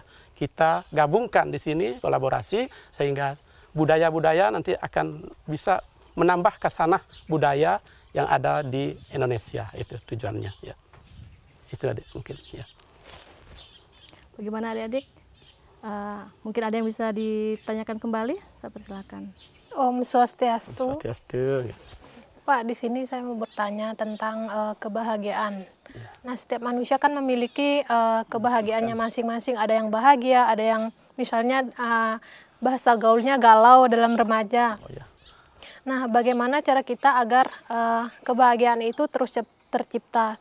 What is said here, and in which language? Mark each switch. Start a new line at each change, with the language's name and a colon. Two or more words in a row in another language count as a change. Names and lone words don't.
Indonesian: Kita gabungkan di sini kolaborasi sehingga budaya-budaya nanti akan bisa menambah khasanah budaya yang ada di Indonesia, itu tujuannya ya. Itu adik mungkin ya. Bagaimana adik-adik? Mungkin ada yang bisa ditanyakan kembali, saya persilakan.
Balinese: Om Swastiastu.
Indonesian: Swastiastu. Ya. Pak, di sini saya mau bertanya tentang kebahagiaan. Ya. Nah, setiap manusia kan memiliki kebahagiaannya masing-masing. Ada yang bahagia, ada yang misalnya bahasa gaulnya galau dalam remaja. Oh, ya. Nah, bagaimana cara kita agar kebahagiaan itu terus tercipta?